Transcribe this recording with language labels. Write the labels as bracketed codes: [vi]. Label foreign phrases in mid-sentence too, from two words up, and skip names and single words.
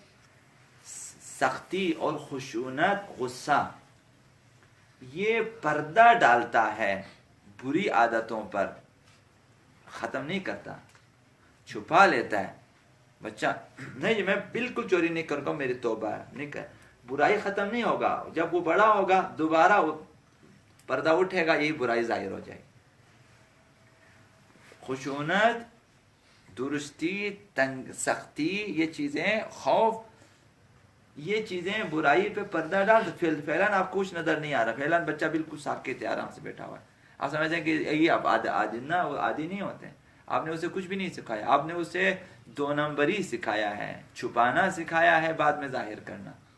[ur] سختی اور خشونت، غصہ، یہ پردہ ڈالتا ہے بری عادتوں پر، ختم نہیں کرتا، چھپا لیتا ہے بچہ، نہیں جی میں بالکل چوری نہیں کروں گا، میری توبہ ہے، نہیں کر، برائی ختم نہیں ہوگا، جب وہ بڑا ہوگا دوبارہ وہ پردہ اٹھے گا، یہی برائی ظاہر ہو جائے گی۔ خشونت، درستی، سختی، یہ چیزیں، خوف، یہ چیزیں برائی پہ پردہ ڈال، فعلاً آپ کو کچھ نظر نہیں آ رہا، فعلاً بچہ بالکل ساکت ہے، آرام سے بیٹھا ہوا ہے، آپ سمجھتے ہیں کہ یہ اب عادی نہ، وہ عادی نہیں ہوتے ہیں، آپ نے اسے کچھ بھی نہیں سکھایا، آپ نے اسے 2 نمبری سکھایا ہے، چھپانا سکھایا ہے، بعد میں ظاہر کرنا،